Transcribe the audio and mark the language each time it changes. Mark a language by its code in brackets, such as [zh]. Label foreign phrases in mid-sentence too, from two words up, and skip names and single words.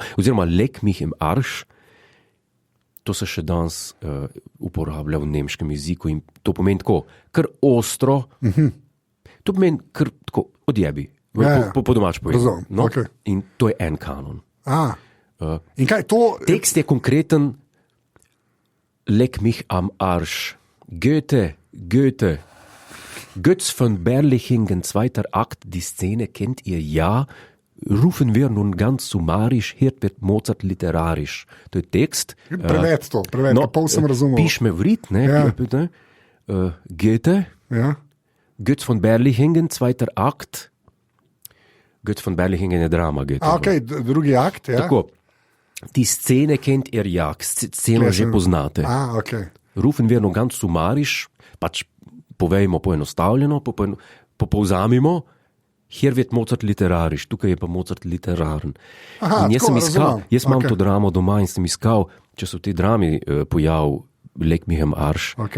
[de] Oziroma Leck mich im Arsch, [sl] to se še danes uporablja v nemškem jeziku in to pomeni tako, kar ostro, to pomeni kar tako odjebi, po domač povedano. No? Okay. In to je en kanon. In kaj to? Tekst je konkreten, [de] Leck mich am Arsch. [sl] Goethe. [de] Götz von Berlichingen, 2. Akt, die Szene kennt ihr ja. Rufen wir nun ganz summarisch, hier wird Mozart literarisch. [sl] To je tekst. Preved, pol sem razumel. Piš me vrit, ne? Ja. Goethe. Ja. Götz von Berlichingen, 2. Akt. Götz von Berlichingen je drama. Okay, drugi akt, ja. Tako. [de] Die Szene kennt ihr ja, [sl] sceno že poznate. Okay. [de] Rufen wir nun ganz summarisch, [sl] pač povejmo poenostavljeno, popovzamimo, [de] Hier wird Mozart literarisch, [sl] tukaj je pa Mozart literaren. Aha, In jaz tako, sem iskal, razumem. jaz imam Okej. to dramo doma in sem iskal, če so v tej drami pojav [de] Lek Mihem Arš, [sl] Okay.